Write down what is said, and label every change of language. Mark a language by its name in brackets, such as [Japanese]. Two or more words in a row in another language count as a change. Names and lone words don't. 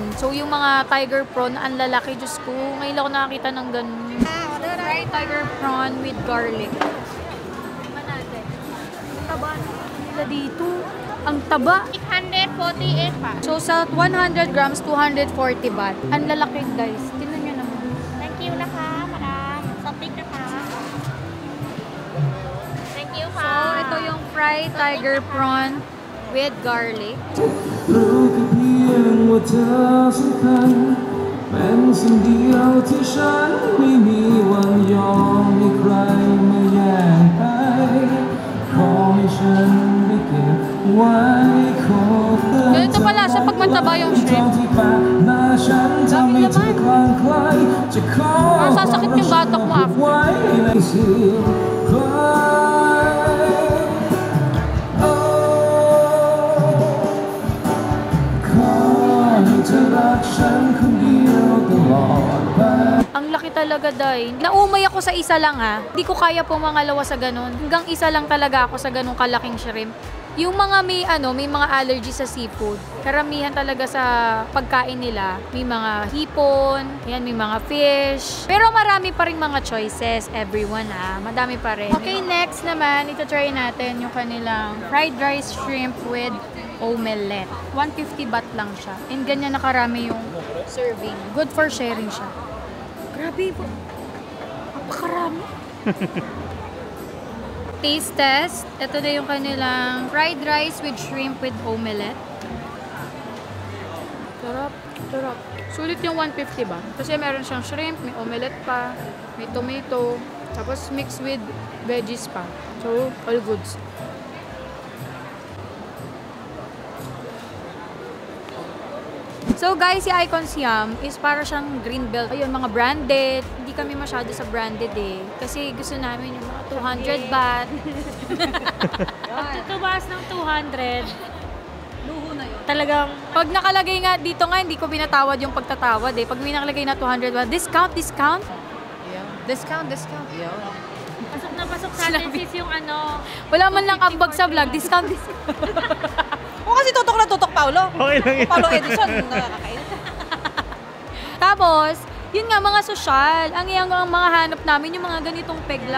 [Filipino] So, yung mga [English] tiger prawn, [Filipino] ang lalaki. Diyos ko, ngayon ako nakakita ng ganun. [English] Fried tiger prawn with garlic. [Filipino] Tingnan natin. Ang taba nila dito. Ang taba. 848 pa. So, sa 100 grams, 240 baht. Ang lalaki, guys. Tingnan nyo naman. [English] Thank you นะคะ madam. Something นะคะ. Thank you [Filipino] So, ito yung [English] fried tiger prawn with garlic. [Thai] รู้แค่เพียงว่าเธอสำคัญเป็นสิ่งเดียวที่ฉันไม่มีวันยอมให้ใครมาแย่งไปขอให้ฉันได้เก็บไว้ขอเตือน [Filipino] Ganito pala siya pag mataba yung shrimp. [Thai] ฉันทำให้เธอคลางไคล้จะขอ [Filipino] Sasakit yung batok mo after. [Thai] ไว้ในเสียงใครขอให้เธอรักฉันคนเดียวตลอดไป [Filipino] Ang laki talaga, Day. Naumay ako sa isa lang, ha. Hindi ko kaya pumangalawa sa ganun. Hanggang isa lang talaga ako sa ganung kalaking shrimp. Yung mga may mga allergy sa seafood. Karamihan talaga sa pagkain nila. May mga hipon, yan, may mga fish. Pero marami pa rin mga [English] choices, everyone, [Filipino] ha. Madami pa rin. Okay, next naman, ito try natin yung kanilang [English] fried rice shrimp with omelette. [Filipino] 150 baht lang siya. And ganyan nakarami yung serving. [English] Good for sharing [Filipino] siya. Grabe po. Napakarami. [English] Taste test. [Filipino] Ito na yung kanilang [English] fried rice with shrimp with omelette. [Filipino] Sarap. Sarap. Sulit yung 150 ba? Kasi meron siyang shrimp, may omelette pa, may tomato, tapos [English] mixed with veggies [Filipino] pa. So, [English] all goods. [Filipino] So guys, si Icon Siam is para siyang green belt. Ayun, mga branded. Hindi kami masyado sa branded eh. Kasi gusto namin yung mga 200 baht. Pag tutubaas ng 200, Luho na yun. Talagang, pag nakalagay nga dito nga, hindi ko binatawad yung pagtatawad eh. Pag may nakalagay na 200 baht, [English] discount, discount. Yeah. Discount. Yeah. [Filipino] pasok na pasok sa atin sis yung ano. Wala man lang ambag sa vlog, [English] discount, discount. [Filipino] O kasi tutok na tutok, Paolo. Okay lang yun. Paolo Edison, nakakain. Tapos, yun nga, mga sosyal. Ang mga hanap namin, yung mga ganitong peg lang.